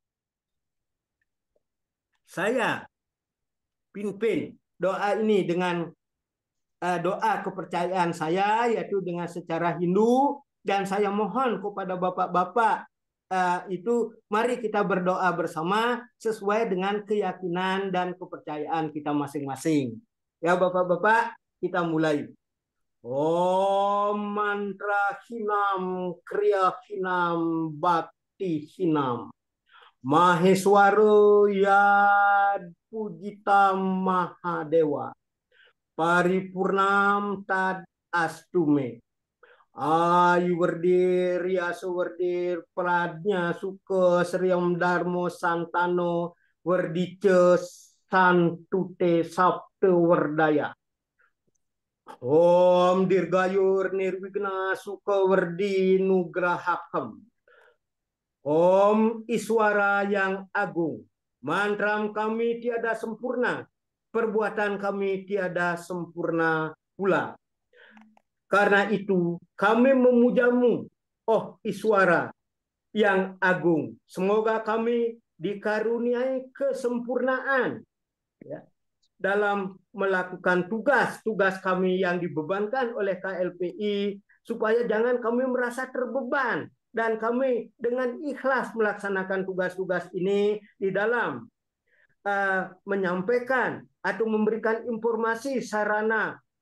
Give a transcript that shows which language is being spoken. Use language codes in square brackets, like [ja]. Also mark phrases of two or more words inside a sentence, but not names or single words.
[id] Saya pimpin doa ini dengan doa kepercayaan saya, yaitu dengan secara Hindu, dan saya mohon kepada bapak-bapak itu mari kita berdoa bersama sesuai dengan keyakinan dan kepercayaan kita masing-masing. Ya bapak-bapak, kita mulai. [sa] Om mantra hinam kriya hinam bhakti hinam Maheswaro yad pujita mahadewa paripurnam tad astume Ayu Werdir, Yaso Werdir, Pradnya Suka, Sriam Darmo Santano, Werdice Santute Sabte Werdaya. Om Dirgayur Nirwigna Suka Werdi Nugrahakam. [id] Om Iswara yang agung, mantram kami tiada sempurna, perbuatan kami tiada sempurna pula. Karena itu kami memujamu, oh Iswara yang agung. Semoga kami dikaruniai kesempurnaan ya, dalam melakukan tugas-tugas kami yang dibebankan oleh KLPI, supaya jangan kami merasa terbeban, dan kami dengan ikhlas melaksanakan tugas-tugas ini di dalam menyampaikan atau memberikan informasi sarana